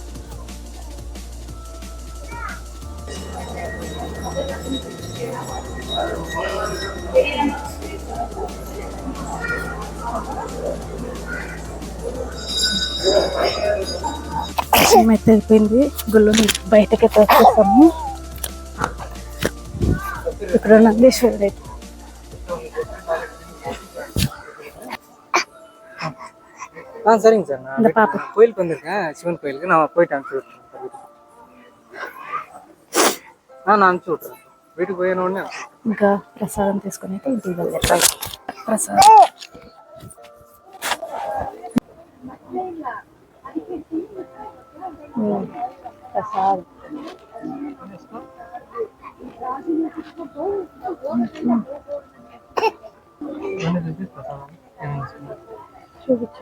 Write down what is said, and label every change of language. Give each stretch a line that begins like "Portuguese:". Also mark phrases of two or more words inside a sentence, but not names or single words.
Telugu: అయితే అయిపోయింది. గుళ్ళు బయటకి వచ్చేసాము. ఇక్కడ నందీశ్వరుడు అయితే
Tamil: சரிங்க சார். இந்த பாப்பா கோயிலுக்கு வந்திருக்கேன், சிவன் கோயிலுக்கு. நான் போயிட்டு அனுப்பிச்சு விட்டுறேன். நான் அனுப்பிச்சு விட்டுறேன். வீட்டுக்கு போயின உடனே
Telugu: ఇంకా ప్రసాదం తీసుకుని అయితే ఇంటికి వెళ్ళారు. ప్రసాదం ప్రసాదం చూపించు.